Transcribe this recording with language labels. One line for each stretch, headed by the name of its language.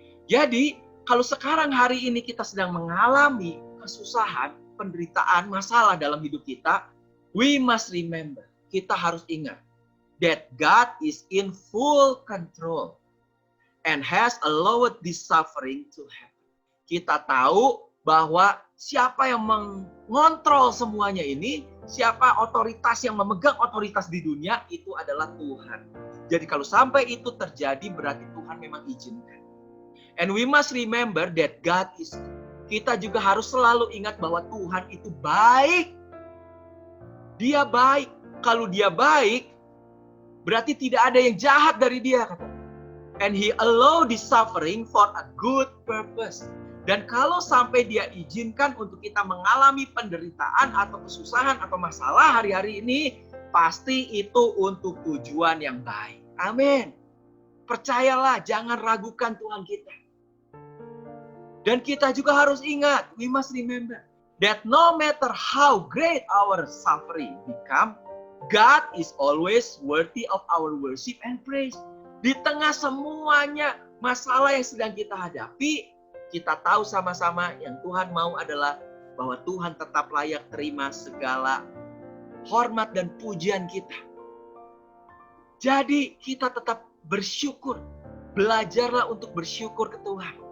Indonesian: Jadi, kalau sekarang hari ini kita sedang mengalami kesusahan, penderitaan, masalah dalam hidup kita,
English: we must remember,
Indonesian: kita harus ingat,
English: that God is in full control and has allowed this suffering to happen.
Indonesian: Kita tahu bahwa siapa yang mengontrol semuanya ini, siapa otoritas yang memegang otoritas di dunia, itu adalah Tuhan. Jadi kalau sampai itu terjadi, berarti Tuhan memang izinkan.
English: And we must remember that God is good.
Indonesian: Kita juga harus selalu ingat bahwa Tuhan itu baik. Dia baik. Kalau dia baik, berarti tidak ada yang jahat dari dia.
English: And He allow this suffering for a good purpose.
Indonesian: Dan kalau sampai dia izinkan untuk kita mengalami penderitaan atau kesusahan atau masalah hari-hari ini, pasti itu untuk tujuan yang baik. Amin. Percayalah, jangan ragukan Tuhan kita. Dan kita juga harus ingat,
English: we must remember, that no matter how great our suffering become, God is always worthy of our worship and praise.
Indonesian: Di tengah semuanya masalah yang sedang kita hadapi, kita tahu sama-sama yang Tuhan mau adalah bahwa Tuhan tetap layak terima segala hormat dan pujian kita. Jadi kita tetap bersyukur. Belajarlah untuk bersyukur ke Tuhan.